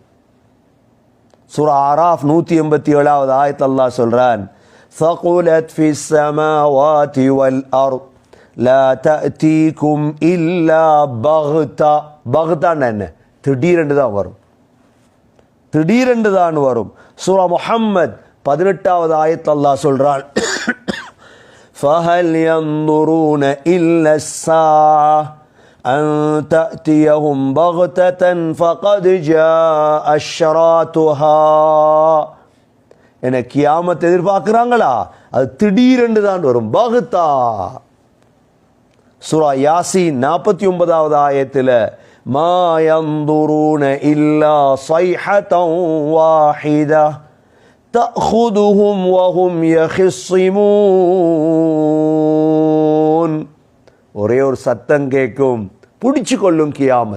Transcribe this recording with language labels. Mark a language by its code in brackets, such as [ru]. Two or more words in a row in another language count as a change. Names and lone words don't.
[ta] சூரா ஆராஃப் 187வது ஆயத் அல்லாஹ் சொல்றான், [ar] ثقلت في السماوات والأرض لا تأتيكم إلا بغتة. [ta] பக்தான்னா என்ன? திடீரென்று தான் வரும், திடீரென்று தான் வரும். சூரா முஹம்மத் 18வது ஆயத் அல்லாஹ் சொல்றான், [ar] فهل ينظرون إلا الساعة أن تأتيهم بغتة فقد جاء أشراطها, [ta] என கியாமத் எதிர்பார்க்கிறாங்களா? அது திடீரென்று தான் வரும், பக்தா. சூரா யாசீன் 49வது ஆயத்தில், [ar] ما ينظرون إلا صيحة واحدة تأخذهم وهم يخصمون, [ta] ஒரே ஒரு சத்தம் கேட்கும், பிடிச்சு கொள்ளும் கியாமத்.